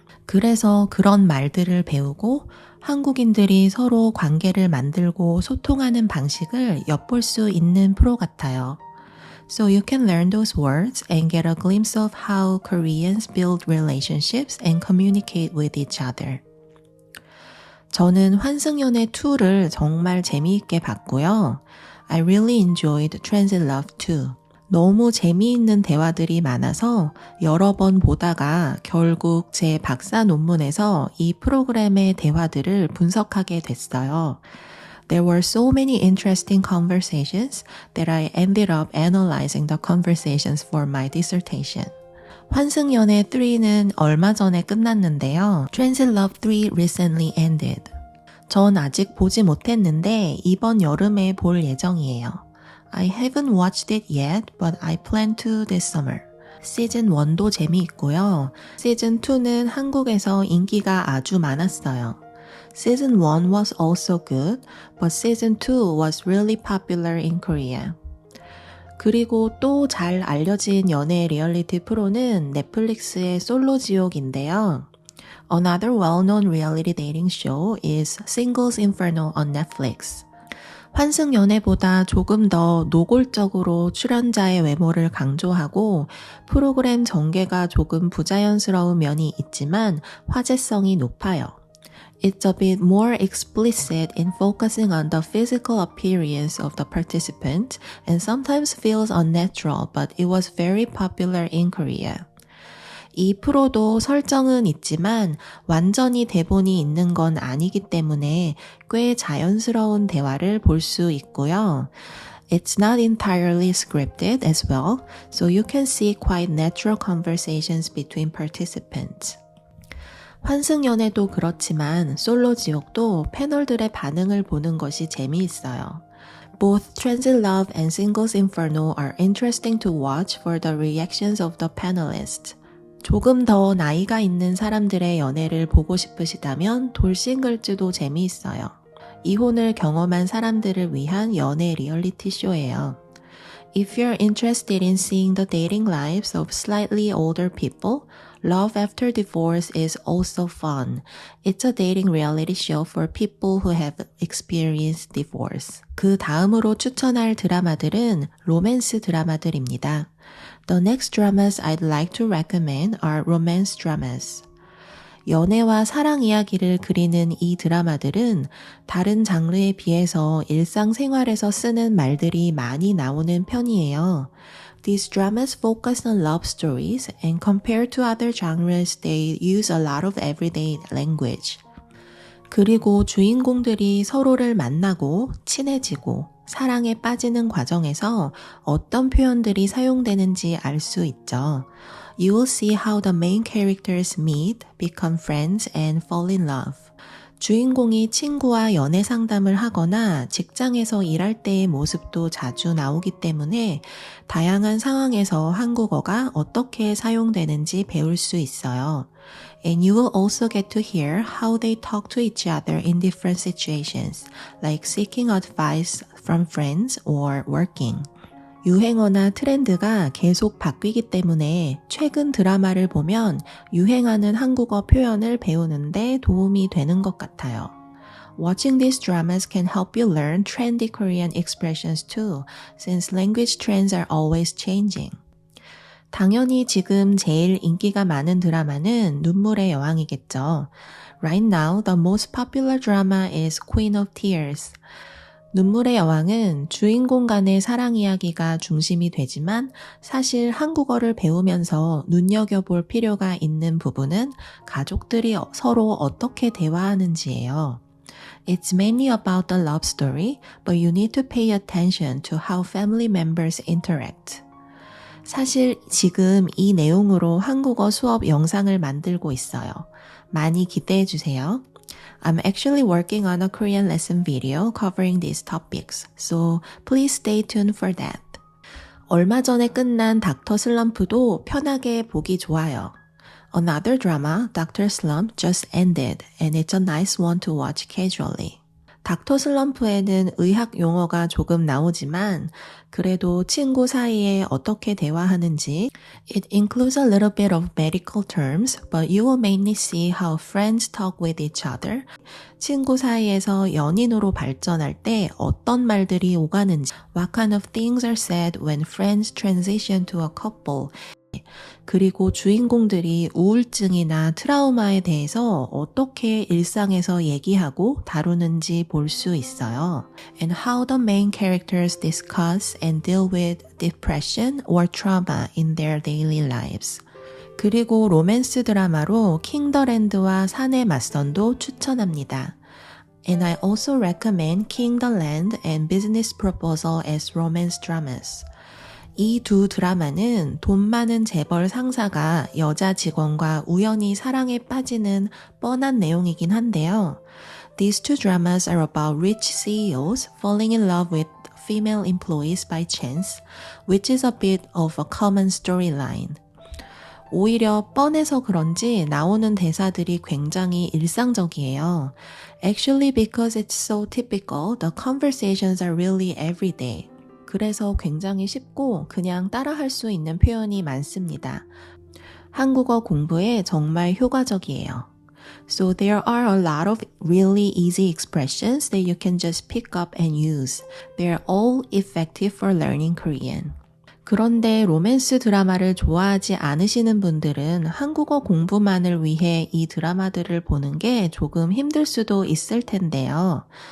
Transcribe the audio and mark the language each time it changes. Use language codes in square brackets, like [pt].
[ko] 그래서 그런 말들을 배우고 한국인들이 서로 관계를 만들고 소통하는 방식을 엿볼 수 있는 프로 같아요. [en] So you can learn those words and get a glimpse of how Koreans build relationships and communicate with each other. [ko] 저는 환승연애 2를 정말 재미있게 봤고요. [en] I really enjoyed Transit Love 2. [ko] 너무 재미있는 대화들이 많아서 여러 번 보다가 결국 제 박사 논문에서 이 프로그램의 대화들을 분석하게 됐어요. [en] There were so many interesting conversations that I ended up analyzing the conversations for my dissertation. [ko] 환승연애 3는 얼마 전에 끝났는데요. [en] Transit Love 3 recently ended. [ko] 전 아직 보지 못했는데 이번 여름에 볼 예정이에요. [en] I haven't watched it yet, but I plan to this summer. [ko] 시즌 1도 재미있고요. 시즌 2는 한국에서 인기가 아주 많았어요. [en] Season 1 was also good, but Season 2 was really popular in Korea. [ko] 그리고 또 잘 알려진 연애 리얼리티 프로는 넷플릭스의 솔로지옥인데요. [en] Another well-known reality dating show is Singles Inferno on Netflix. [ko] 환승연애보다 조금 더 노골적으로 출연자의 외모를 강조하고 프로그램 전개가 조금 부자연스러운 면이 있지만 화제성이 높아요. [en] It's a bit more explicit in focusing on the physical appearance of the participant and sometimes feels unnatural, but it was very popular in Korea. [ko] 이 프로도 설정은 있지만 완전히 대본이 있는 건 아니기 때문에 꽤 자연스러운 대화를 볼 수 있고요. [en] It's not entirely scripted as well, so you can see quite natural conversations between participants. [ko] 환승연애도 그렇지만 솔로지옥도 패널들의 반응을 보는 것이 재미있어요. [en] Both Transit Love and Singles Inferno are interesting to watch for the reactions of the panelists. [ko] 조금 더 나이가 있는 사람들의 연애를 보고 싶으시다면 돌싱글즈도 재미있어요. 이혼을 경험한 사람들을 위한 연애 리얼리티 쇼예요. [en] If you're interested in seeing the dating lives of slightly older people, Love After Divorce is also fun. It's a dating reality show for people who have experienced divorce. [ko] 그 다음으로 추천할 드라마들은 로맨스 드라마들입니다. [en] The next dramas I'd like to recommend are romance dramas. [ko] 연애와 사랑 이야기를 그리는 이 드라마들은 다른 장르에 비해서 일상생활에서 쓰는 말들이 많이 나오는 편이에요. [en] These dramas focus on love stories and compared to other genres, they use a lot of everyday language. [ko] 그리고 주인공들이 서로를 만나고 친해지고 사랑에 빠지는 과정에서 어떤 표현들이 사용되는지 알 수 있죠. [en] You will see how the main characters meet, become friends, and fall in love. [ko] 주인공이 친구와 연애 상담을 하거나 직장에서 일할 때의 모습도 자주 나오기 때문에 다양한 상황에서 한국어가 어떻게 사용되는지 배울 수 있어요. [en] And you will also get to hear how they talk to each other in different situations, like seeking advice from friends or working. [ko] 유행어나 트렌드가 계속 바뀌기 때문에 최근 드라마를 보면 유행하는 한국어 표현을 배우는데 도움이 되는 것 같아요. [en] Watching these dramas can help you learn trendy Korean expressions too, since language trends are always changing. [ko] 당연히 지금 제일 인기가 많은 드라마는 눈물의 여왕이겠죠. [en] Right now, the most popular drama is Queen of Tears. [ko] 눈물의 여왕은 주인공 간의 사랑 이야기가 중심이 되지만 사실 한국어를 배우면서 눈여겨볼 필요가 있는 부분은 가족들이 서로 어떻게 대화하는지예요. [en] It's mainly about the love story, but you need to pay attention to how family members interact. [ko] 사실 지금 이 내용으로 한국어 수업 영상을 만들고 있어요. 많이 기대해 주세요. [en] I'm actually working on a Korean lesson video covering these topics, so please stay tuned for that. [ko] 얼마 전에 끝난 닥터 슬럼프도 편하게 보기 좋아요. [en] Another drama, Dr. Slump, just ended, and it's a nice one to watch casually. [ko] 닥터 슬럼프에는 의학 용어가 조금 나오지만 그래도 친구 사이에 어떻게 대화하는지 [en] It includes a little bit of medical terms, but you will mainly see how friends talk with each other. [ko] 친구 사이에서 연인으로 발전할 때 어떤 말들이 오가는지 [en] What kind of things are said when friends transition to a couple. [ko] 그리고 주인공들이 우울증이나 트라우마에 대해서 어떻게 일상에서 얘기하고 다루는지 볼 수 있어요. [en] And how the main characters discuss and deal with depression or trauma in their daily lives. [ko] 그리고 로맨스 드라마로 킹더랜드와 산의 맞선도 추천합니다. [en] And I also recommend King the Land and Business Proposal as romance dramas. [ko] 이 두 드라마는 돈 많은 재벌 상사가 여자 직원과 우연히 사랑에 빠지는 뻔한 내용이긴 한데요. [en] These two dramas are about rich CEOs falling in love with female employees by chance, which is a bit of a common storyline. [ko] 오히려 뻔해서 그런지 나오는 대사들이 굉장히 일상적이에요. [en] Actually, because it's so typical, the conversations are really everyday. [ko] 그래서 굉장히 쉽고 그냥 따라할 수 있는 표현이 많습니다. 한국어 공부에 정말 효과적이에요. [en] So there are a lot of really easy expressions that you can just pick up and use. They're all effective for learning Korean. [ko] 그런데 로맨스 드라마를 좋아하지 않으시는 분들은 한국어 공부만을 위해 이 드라마들을 보는 게 조금 힘들 수도 있을 텐데요.